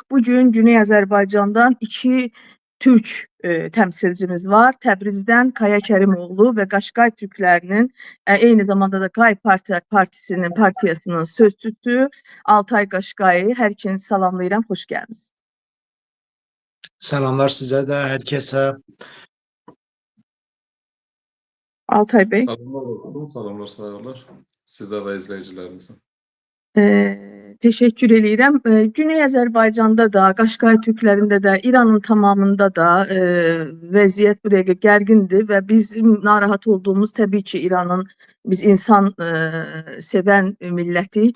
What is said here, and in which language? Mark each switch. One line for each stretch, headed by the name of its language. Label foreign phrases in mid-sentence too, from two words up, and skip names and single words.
Azerbaijani: Bugün Güney Azərbaycandan iki Türk təmsilcimiz var. Təbrizdən Kaya Kərimoğlu və Qaşqay Türklərinin, eyni zamanda da Qay partiyasının sözçüsü Altay Qaşqayı. Hər ikinizi salamlayıram, xoş gəlmisiniz.
Turkish: Selamlar size de, herkese.
Azerbaijani: Altay Bey. Salamlar olsun, salamlar sayarlar sizə və izləyicilərinizə. Teşekkür edirəm. Güney Azərbaycanda da, Qaşqay Türklərində də, İranın tamamında da vəziyyət bu dəqiqə gərgindir və bizim narahat olduğumuz təbii ki İranın, biz insan sevən millətik.